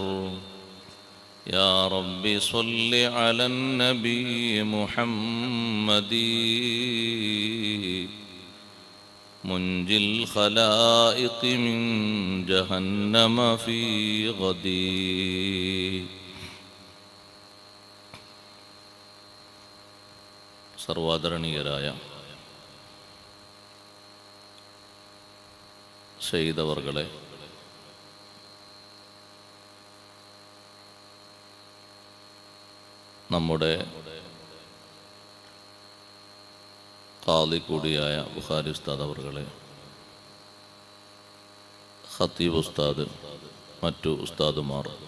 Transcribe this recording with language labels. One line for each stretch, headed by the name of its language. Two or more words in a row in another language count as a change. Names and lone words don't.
Arabic: يا رب صل على النبي محمد، منجي الخلائق من جهنم في غدي.
Malayalam: സർവാദരണീയരായ സയ്യിദവർകളെ, നമ്മുടെ ഖാദി കൂടിയായ ബുഖാരി ഉസ്താദ് അവർകളെ, ഖത്തീബ് ഉസ്താദ്, മറ്റു ഉസ്താദുമാർ,